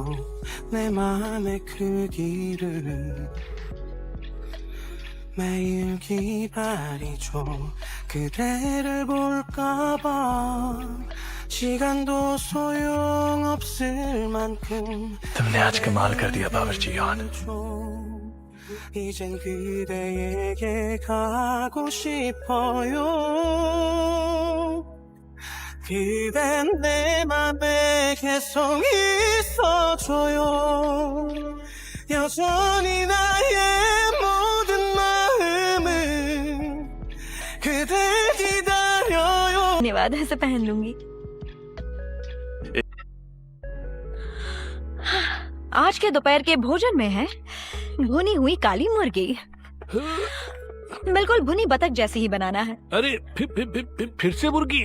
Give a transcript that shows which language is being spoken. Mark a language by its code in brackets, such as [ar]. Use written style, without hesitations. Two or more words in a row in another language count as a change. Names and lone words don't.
[ko] 내 맘의 크기를 매일 기다리죠. 그대를 볼까봐 시간도 소용없을 만큼 [hi] तुमने आज कमाल कर दिया बावर्ची यान। [ko] 이젠 그대에게 가고 싶어요. 그댄 내 맘에 계속 있어줘요. 여전히 나의 모든 마음은 그댈 기다려요. [hi] धन्यवाद, ऐसे पहन लूंगी। आज के दोपहर के भोजन में है भुनी हुई काली मुर्गी। बिल्कुल भुनी बतख जैसी ही बनाना है। अरे फिर से मुर्गी?